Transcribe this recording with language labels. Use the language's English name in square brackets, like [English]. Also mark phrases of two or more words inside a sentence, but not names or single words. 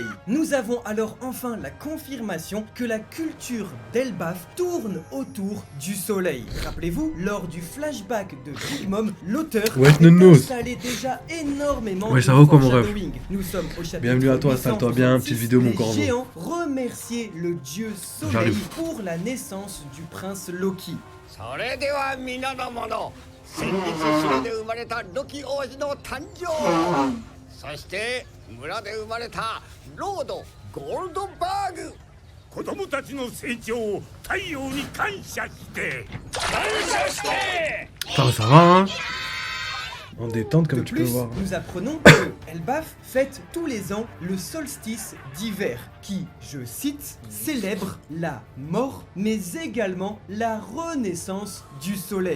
[French] Nous avons alors enfin la confirmation que la culture d'Elbaf tourne autour du soleil. Rappelez-vous, lors du flashback de Big Mom, l'auteur installait déjà énormément de foreshadowing. Nous sommes au chapitre Bienvenue à toi, installe-toi bien, petite vidéo mon corbeau. Les géants remerciaient le dieu Soleil pour la naissance du prince Loki. [Japanese] それでは皆の者、先日城で生まれたロキ王子の誕生、そして村で生まれたロード・ゴールドバーグ、子供たちの成長を太陽に感謝して感謝して [French] Ça va, hein. En détente, comme De tu peux plus, voir. nous apprenons que Elbaf fête tous les ans le solstice d'hiver, qui, je cite, célèbre la mort, mais également la renaissance du soleil.